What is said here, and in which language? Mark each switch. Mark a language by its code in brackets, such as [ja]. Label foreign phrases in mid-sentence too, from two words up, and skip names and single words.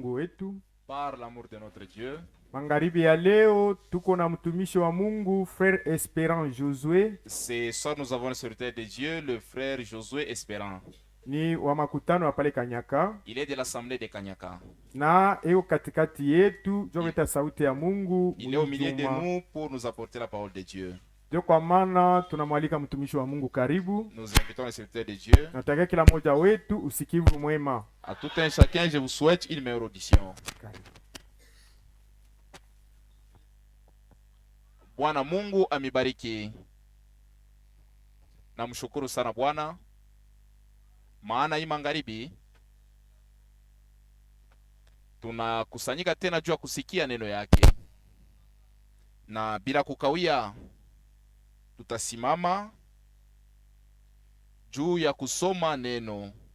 [sw] wetu. [fr] Par l'amour de notre Dieu, [sw] Magharibi ya leo tuko na mtumishi wa Mungu Frère Espérant Josué, [fr] ce soir nous avons le serviteur de Dieu, le frère Josué Espérant. [sw] ni wa makutano ya pale Kanyaka, [fr] Il est de l'assemblée de Kanyaka. [sw] na eo katikati yetu jometa sauti ya Mungu. [fr] Il est au milieu de nous pour nous apporter la parole de Dieu. [sw] Ndio kwa maana tunamwalika mtumishi wa Mungu karibu. [fr] Nous invitons le serviteur de Dieu. [sw] Nataka kila mmoja wetu usikivu mwema. [fr] À tout un chacun, je vous souhaite une meilleure audition. [sw] Karibu. Bwana Mungu amibariki. Namshukuru sana Bwana, maana hii magharibi tunakusanyika tena juu ya kusikia neno yake, na bila kukawia tutasimama juu ya kusoma neno.